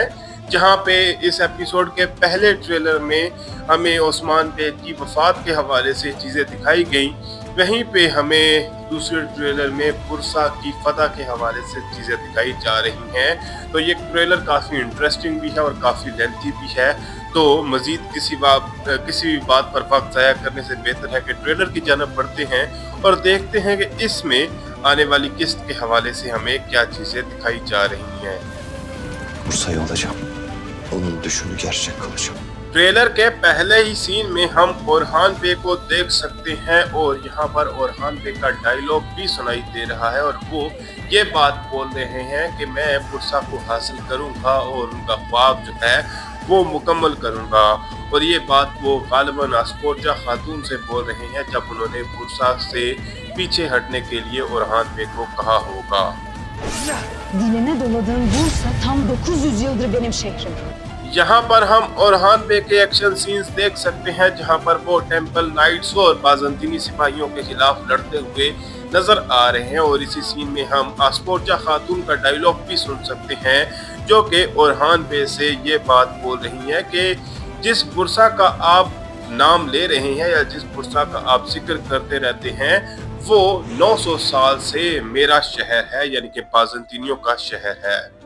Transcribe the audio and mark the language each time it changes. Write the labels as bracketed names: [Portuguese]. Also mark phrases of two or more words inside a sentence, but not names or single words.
[Urdu] جہاں پہ اس ایپیسوڈ کے پہلے ٹریلر میں ہمیں عثمان بیگ کی وفات کے حوالے سے چیزیں دکھائی گئی، وہیں پہ ہمیں دوسرے ٹریلر میں پرسا کی فتح کے حوالے سے چیزیں دکھائی جا رہی ہیں. تو یہ ٹریلر کافی انٹرسٹنگ بھی ہے اور کافی لینتھی بھی ہے. تو مزید کسی بھی بات پر وقت ضائع کرنے سے بہتر ہے کہ ٹریلر کی جانب بڑھتے ہیں اور دیکھتے ہیں کہ اس میں آنے والی قسط کے حوالے سے ہمیں کیا چیزیں دکھائی جا رہی ہیں. [Turkish] Bursa'yı alacağım. Onun düşünü gerçek kılacağım. [Urdu] ٹریلر کے پہلے ہی سین میں ہم اورہان بے کو دیکھ سکتے ہیں اور یہاں پر اورہان بے کا ڈائیلاگ بھی سنائی دے رہا ہے اور وہ یہ بات بول رہے ہیں کہ میں پرسا کو حاصل کروں گا اور ان کا خواب جو ہے وہ مکمل کروں گا. اور یہ بات وہ غالباً اسپورجا خاتون سے بول رہے ہیں جب انہوں نے پرسا سے پیچھے ہٹنے کے لیے اورہان بے کو کہا ہوگا. [Turkish] Diline doladığım Bursa tam 900 yıldır benim şehrim. [Urdu] یہاں پر ہم اورہان بے کے [English] action scenes [Urdu] دیکھ سکتے ہیں جہاں پر وہ [English] temple knights [Urdu] اور بازنطینی سپاہیوں کے خلاف لڑتے ہوئے نظر آ رہے ہیں. اور اسی سین میں ہم اسپورجا خاتون کا ڈائیلاگ بھی سن سکتے ہیں جو کہ اورہان بے سے یہ بات بول رہی ہے کہ جس برسا کا آپ نام لے رہے ہیں یا جس برسا کا آپ ذکر کرتے رہتے ہیں وہ 900 سال سے میرا شہر ہے، یعنی کہ بازنطینیوں کا شہر ہے.